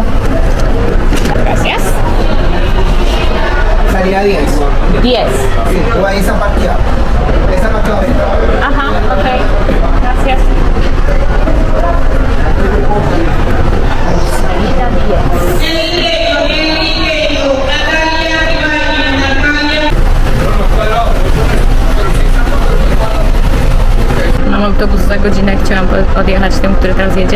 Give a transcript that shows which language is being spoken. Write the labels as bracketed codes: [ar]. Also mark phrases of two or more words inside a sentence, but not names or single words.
[es] Gracias. Salía 10. 10. Sí, tú ahí esa partida. Esa partida. Aha, okej. Gracias. [pl] Mam autobus za godzinę, chciałam odjechać tym, który teraz jedzie.